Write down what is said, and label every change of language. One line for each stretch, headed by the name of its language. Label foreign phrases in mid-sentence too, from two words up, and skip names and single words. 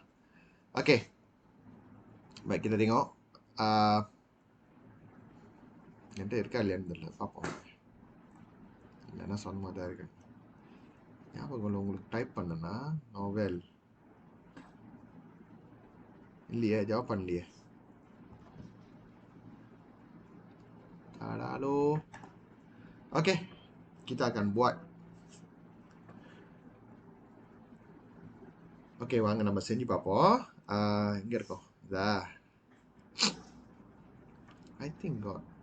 Tamil: ஓகே, வைக்கிறதையும் என்கிட்ட இருக்கா இல்லையான்னு தெரியல, பார்ப்போம். இல்லைன்னா சொன்ன மாதிரி தான் இருக்கு. ஞாபகம் இல்லை உங்களுக்கு. டைப் பண்ணனா நாவல் இல்லையே, ஜாப் பண்ணலையே.
Malay: Halo. Oke, kita akan buat. Oke,
Tamil: வாங்க நம்ம செஞ்சு பார்ப்போம். இங்க இருக்கோம். இதா.
English: I think got.